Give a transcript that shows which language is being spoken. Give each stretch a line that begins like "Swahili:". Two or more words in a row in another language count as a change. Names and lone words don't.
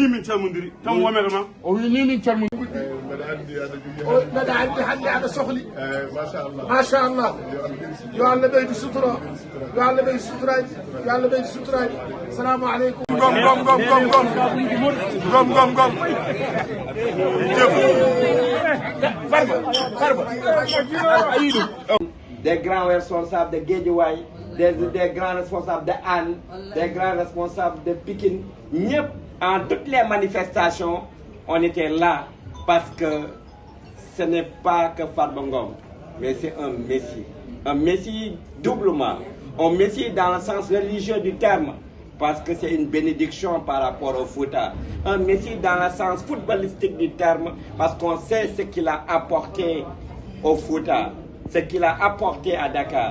Fula: ni min calmodiri tan womere ma. o wi ni min calmodiri. mbeɗa anndi hannde aɗa sohli machallah yo Allah ɓeydu sutura yo Allah ɓeydu suturaji yo Allah ɓeydu suturaji
Arabic: السلام عليكم gom
French: des grands responsables de Guédiawaye, des grands responsables de Hann, des grands responsables de Pikine, ñëpp en toutes les manifestations on était là parce que ce n'est pas que Farba Ngom, mais c'est un messie doublement, un messie dans le sens religieux du terme, parce que c'est une bénédiction par rapport au Fouta, un messie dans le sens footballistique du terme, parce qu'on sait ce qu'il a apporté au Fouta, ce qu'il a apporté à Dakar.